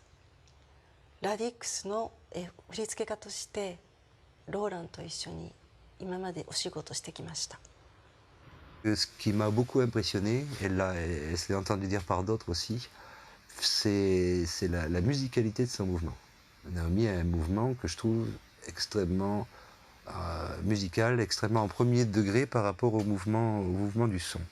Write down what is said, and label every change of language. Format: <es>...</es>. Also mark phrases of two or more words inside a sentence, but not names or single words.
<ja>ラディックスの振付家としてローランと一緒に今までお仕事してきました。</ja> <fr>Ce qui m'a beaucoup impressionné, et là, et je l'ai entendu dire par d'autres aussi, c'est la musicalité de son mouvement. Naomi a un mouvement que je trouve extrêmement musical, extrêmement en premier degré par rapport au mouvement du son.</fr>